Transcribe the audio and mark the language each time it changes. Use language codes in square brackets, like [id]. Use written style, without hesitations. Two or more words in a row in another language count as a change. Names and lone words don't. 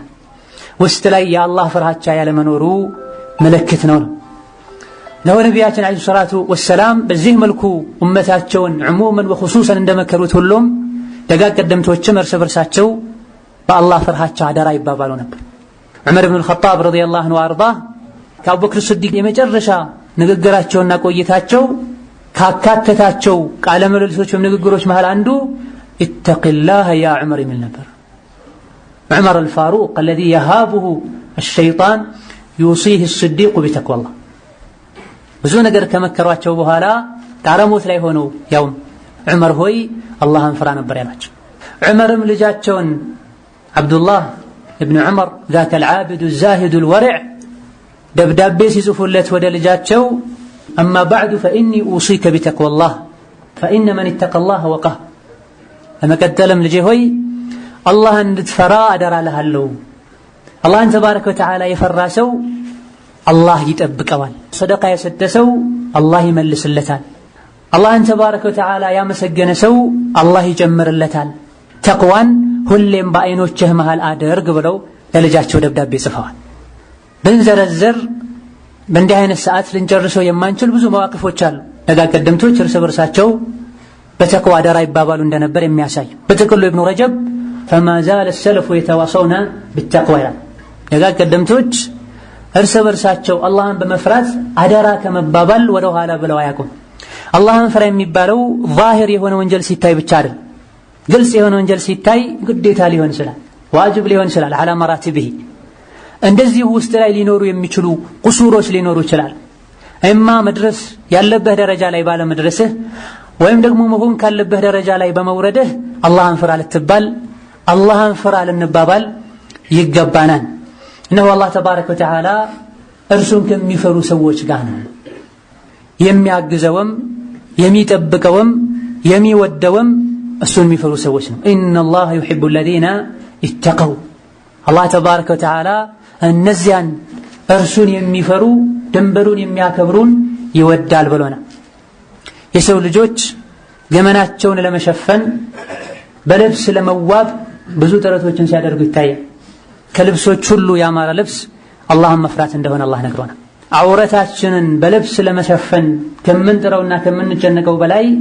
[am] ውስጥ ላይ የአላህ ፍርሃቻ ያለ መኖሩ ምልክት ነው። ነቢያችን [ar] عليه الصلاة والسلام [am] በዚህ መልኩ ኡመታቸውን [ar] عموما وخصوصا [am] እንደመከሩት ሁሉም ደጋግ ቀደምቶችም እርስ በርሳቸው በአላህ ፍርሃቻ አደራ ይባባሉ ነበር። ዑመር ኢብኑ አልኸጣብ [ar] رضي الله عنه وأرضاه [am] ከአቡበክር ሲዲቅ የመጨረሻ ንግግራቸውና ቆይታቸው ካካተታቸው ቃለ ምልልሶችም ንግግሮች መሃል አንዱ [ar] اتق الله يا عمر [am] የሚል ነበር። ዑመር አልፋሩቅ [ar] الذي يهابه الشيطان يوصيه الصديق بتقوى الله [am] ብዙ ነገር ከመከሯቸው በኋላ ጣረሞት ላይ ሆነው ያውም ዑመር ሆይ አላህን ፍራ ነበር ያላቸው። ዑመርም ልጃቸውን አብዱላህ ኢብኑ ዑመር [ar] ذاك العابد الزاهد الورع [am] ደብዳቤ ሲጽፉለት ወደ ልጃቸው [ar] أما بعد فإني أوصيك بتقوى الله فإن من اتقى الله وقاه [am] ለመቀጠልም ልጄ ሆይ አላህን እንድትፈራ አደራ እልሃለሁ። አላህን [ar] تبارك وتعالى [am] የፈራ ሰው አላህ ይጠብቀዋል። ሰደቃ የሰጠ ሰው አላህ ይመልስለታል። አላህን [ar] تبارك وتعالى [am] ያመሰገነ ሰው አላህ ይጨምርለታል። ተቅዋን ሁሌም በአይኖችህ መሃል አድርግ ብለው ለልጃቸው ደብዳቤ ጽፈዋል። ብንዘረዘር በእንዲህ አይነት ሰዓት ልንጨርሰው የማንችል ብዙ መዋቅፎች አሉ። ደጋግ ቀደምቶች እርስ በርሳቸው በተቅዋ አደራ ይባባሉ እንደነበር የሚያሳይ። በጥቅሉ ኢብኑ ረጀብ [ar] فما زال السلف يتواصون بالتقوى [am] ደጋግ ቀደምቶች እርስ በርሳቸው አላህን በመፍራት አደራ ከመባባል ወደ ኋላ ብለው አያውቁም። አላህን ፍራ የሚባለው ዛሂር የሆነ ወንጀል ሲታይ ብቻ አይደል። ግልጽ የሆነ ወንጀል ሲታይ ግዴታ ሊሆን ይችላል፣ ዋጅብ ሊሆን ይችላል። [ar] على مراتبه [am] እንደዚህ ውስጥ ላይ ሊኖሩ የሚችሉ ቁሱሮች ሊኖሩ ይችላል። እማ መድረስ ያለበት ደረጃ ላይ ባለ መድረስህ ወይም ደግሞ መሆን ካለበት ደረጃ ላይ በመውረድህ አላህን ፍራ ልትባል አላህን ፍራ ልንባባል ይገባናል። እነሆ አላህ [ar] تبارك وتعالى [am] እርሱን ከሚፈሩ ሰዎች ጋር ነው የሚያግዘውም የሚጠብቀውም የሚወደውም እሱን የሚፈሩ ሰዎች ነው። [ar] إن الله يحب الذين اتقوا [am] አላህ [ar] تبارك وتعالى [am] እነዚያን እርሱን የሚፈሩ ድንበሩን የሚያከብሩን ይወዳል ብሎናል። የሰው ልጆች ገመናቸውን ለመሸፈን በልብስ ለመዋብ ብዙ ጥረቶችን ሲያደርጉ ይታያል። ከልብሶች ሁሉ ያማረ ልብስ አላህን መፍራት እንደሆነ አላህ ነግሮናል። አውረታችንን በልብስ ለመሸፈን ከምንጥረውና ከምንጨነቀው በላይ